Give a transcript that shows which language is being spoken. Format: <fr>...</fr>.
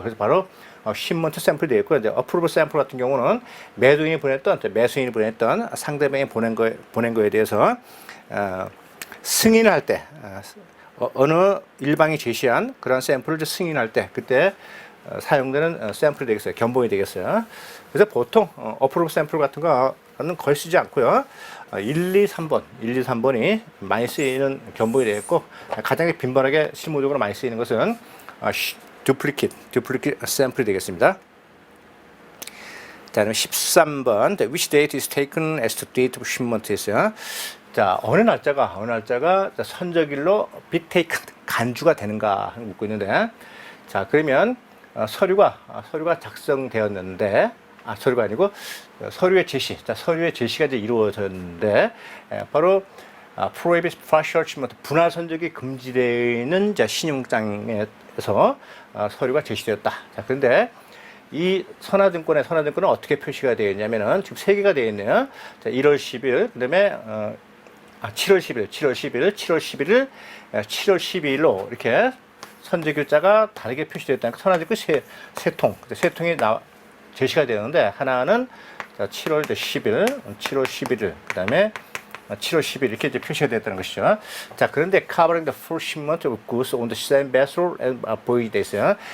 <ko>그래서 바로 쉬먼트 샘플이 되어 있고, 이제 어프로브 샘플 같은 경우는 매수인이 보냈던 상대방이 보낸 거에 대해서 승인을 할 때, 어느 일방이 제시한 그런 샘플을 승인할 때 그때 사용되는 샘플이 되겠어요. 견본이 되겠어요. 그래서 보통 어프로브 샘플 같은 거는 거의 쓰지 않고요. 1, 2, 3번이 많이 쓰이는 견본이 되겠고, 가장 빈번하게 실무적으로 많이 쓰이는 것은 듀플리케이트 샘플이 되겠습니다. 자, 그럼 13번</ko> <en>which date is taken as the date of shipment</en> <ko>있어요. 자, 어느 날짜가 선적일로</ko> <en>be taken</en> <ko>간주가 되는가 묻고 있는데, 자, 그러면 서류가 작성되었는데, 서류가 아니고 서류의 제시. 자, 서류의 제시가 이제 이루어졌는데, 바로</ko> <en>prohibits partial shipment,</en> <ko>분할 선적이 금지되는 신용장에서 서류가 제시되었다. 자, 그런데 이 선화증권은 어떻게 표시가 되어 있냐면은 지금 세 개가 되어 있네요. 자, 1월 10일, 그다음에 7월 10일, 7월 11일, 7월 11일, 7월 12일로 이렇게 선적일자가 다르게 표시되어 있다니까 선화증권 세 통이 제시가 되는데 하나는 7월 10일, 7월 11일, 그다음에 7월 10일 이렇게 이제 표시가 됐다는 것이죠. 자, 그런데</ko> <en>covering the full shipment of goods on the same vessel and voyage</en> <ko>돼 있어요.</ko>